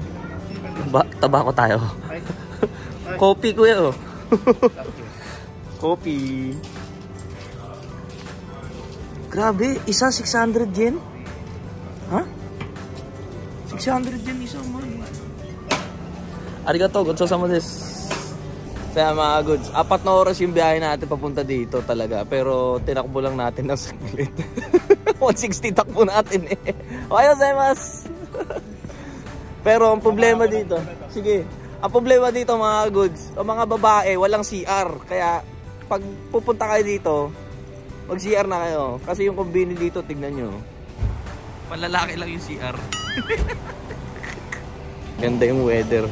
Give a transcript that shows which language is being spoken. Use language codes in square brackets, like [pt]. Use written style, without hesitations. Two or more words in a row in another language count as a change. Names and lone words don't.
[tl] Tabako tayo. Coffee, kuya, oh. Coffee. Grabe, isa 600 yen? Ha? 600 yen isa, man. [ja] ありがとう、ごちそうさまです. [tl] Kaya mga goods, 4 na oras yung biyahe natin papunta dito talaga. Pero tinakbo lang natin ng saglit. 160 takbo natin eh. [ja] おはようございます. [tl] Pero ang problema dito, sige. Ang problema dito mga goods, o mga babae, walang CR. Kaya pag pupunta kayo dito, mag-CR na kayo. Kasi yung convenience dito, tignan nyo. Malalaki lang yung CR. Ganda yung weather.